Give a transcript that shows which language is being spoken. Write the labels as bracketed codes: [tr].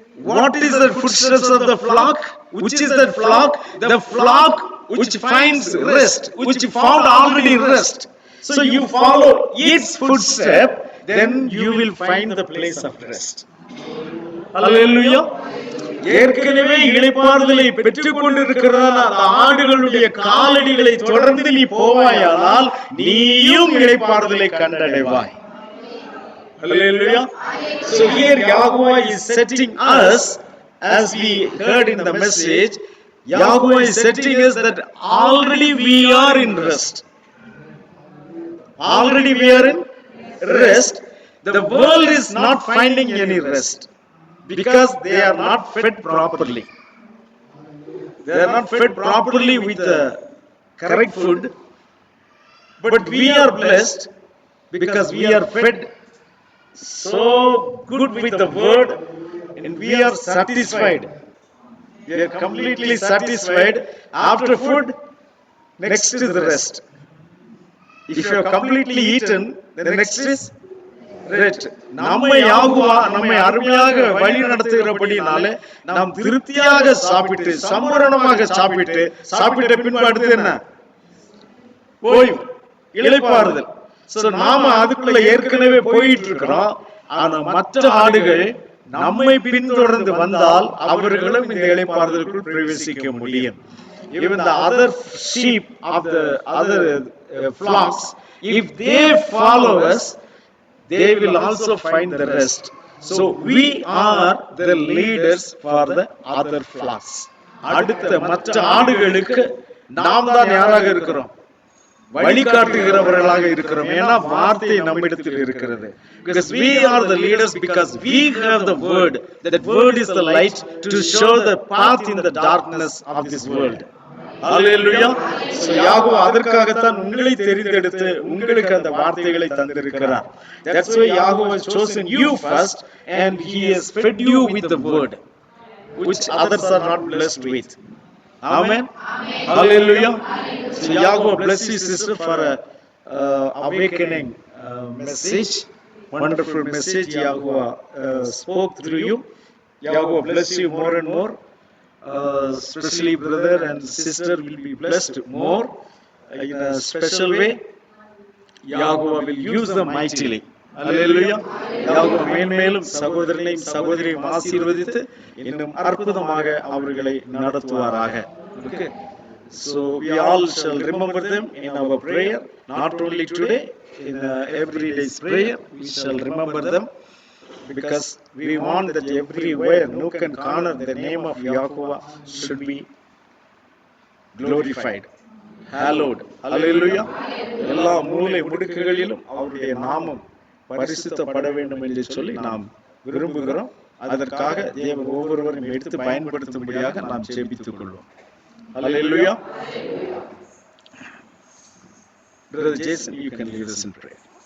[en] What is the footsteps of the flock? Which is that flock? The flock which finds rest, which found already rest. So you follow its footstep, then you will find the place of rest. Hallelujah. [ta] ஏற்கனவே இளைப்பாறுதலை பெற்றுக் கொண்டிருக்கிறதான அந்த ஆடுகளுடைய காலடிகளை தொடர்ந்து நீ போவாயானால் நீயும் இளைப்பாறுதலை கண்டடைவாய். [en] Hallelujah. So here Yahuwah is setting us, as we heard in the message, Yahuwah is setting us that already we are in rest. Already we are in rest. The world is not finding any rest because they are not fed properly. They are not fed properly with the correct food. But we are blessed because we are fed so good with the word, and we are satisfied. We are completely satisfied. After food, next is the rest. If you have completely eaten, the next is rest. [ta] நம்மை யாகுவா நம்மை அருமையாக வழி நடத்துகிறபடினாலே நாம் திருப்தியாக சாப்பிட்டு சம்பூரணமாக சாப்பிட்ட பின்பு அடுத்து என்ன? ஓய்வு, இளைப்பாறுதல். So நாம அதுக்குள்ள ஏற்கனவே போயிட்டு இருக்கிறோம். ஆனா மற்ற ஆடுகள் நம்மை பின்தொடர்ந்து வந்தால் அவர்களும் இந்த இளைப்பாறுதலுக்குள் பிரவேசிக்க முடியும். [en] Even the other sheep of the other flocks, if they follow us, they will also find the rest. So we are the leaders for the other flocks. [ta] அடுத்த மற்ற ஆடுகளுக்கு நாம் தான் யாராக இருக்கிறோம்? வழிகாட்டுகிறவர்களாக இருக்கிறோம். ஏன்னா வார்த்தை நம்மிடத்தில் இருக்கிறது. [en] Because we are the leaders, because we have the word. That word is the light to show the path in the darkness of this world. Hallelujah. [ta] So யாகோவா அதற்காகத்தான் உங்களை தெரிந்தெடுத்து உங்களுக்கு அந்த வார்த்தைகளை தந்திருக்கிறார். [en] That's why Yahweh has chosen you first, and he has fed you with the word, which others are not blessed with. Amen. Hallelujah. So Yahweh bless you, sister, for a awakening message. Wonderful message Yahweh spoke through you. Yahweh bless you more and more. Especially brother and sister will be blessed more in a special way. Yahweh will use them mightily. Hallelujah. [ta] Yahweh மேன்மேலும் சகோதரனையும் சகோதரியையும் ஆசீர்வதித்து இன்னும் அற்புதமாக அவர்களை நடத்துவாராக. [en] Okay. So we all shall remember them in our prayer, not only today, in every day's prayer, we shall remember them, because we want that everywhere nook and corner the name of Yahuwah should be glorified, hallowed. Hallelujah. [ta] எல்லா மூலை முடுக்குகளிலும் அவருடைய நாமம் பரிசுத்தப்பட வேண்டும் என்று சொல்லி நாம் விரும்புகிறோம். அதற்காக தேவன் ஒவ்வொருவரையும் எடுத்து பயன்படுத்தும்படியாக நாம் ஜெபித்துக் கொள்வோம். [en] Hallelujah. Brother Jason, you can lead us in prayer.